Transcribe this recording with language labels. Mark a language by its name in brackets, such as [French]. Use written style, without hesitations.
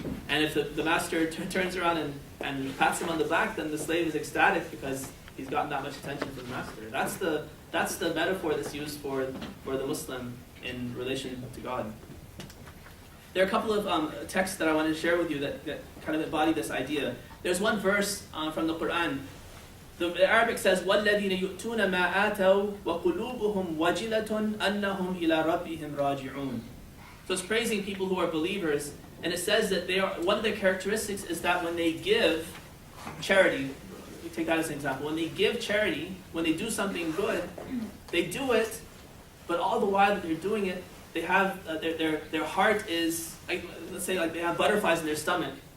[English] And if the master turns around and pats him on the back, then the slave is ecstatic because he's gotten that much attention from the master. That's the metaphor that's used for the Muslim in relation to God. There are a couple of texts that I wanted to share with you that kind of embody this idea. There's one verse from the Quran. The Arabic says, [Arabic] وَالَّذِينَ يُؤْتُونَ مَا آتَوْا وَقُلُوبُهُمْ وَجِلَةٌ أَنَّهُمْ إِلَىٰ رَبِّهِمْ رَاجِعُونَ. [English] So it's praising people who are believers, and it says that one of their characteristics is that when they give charity, we take that as an example, when they give charity, when they do something good, they do it, but all the while that they're doing it, they have their heart is, let's say, like they have butterflies in their stomach.